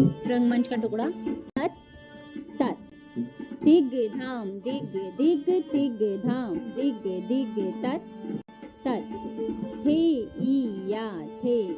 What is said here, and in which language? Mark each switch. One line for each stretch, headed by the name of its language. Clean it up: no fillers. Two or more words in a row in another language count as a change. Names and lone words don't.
Hindi: रंगमंच का टुकड़ा। तत् तत् दिग धाम दिग दिग दिग धाम दिग दिग तत् तत् थे ई या थे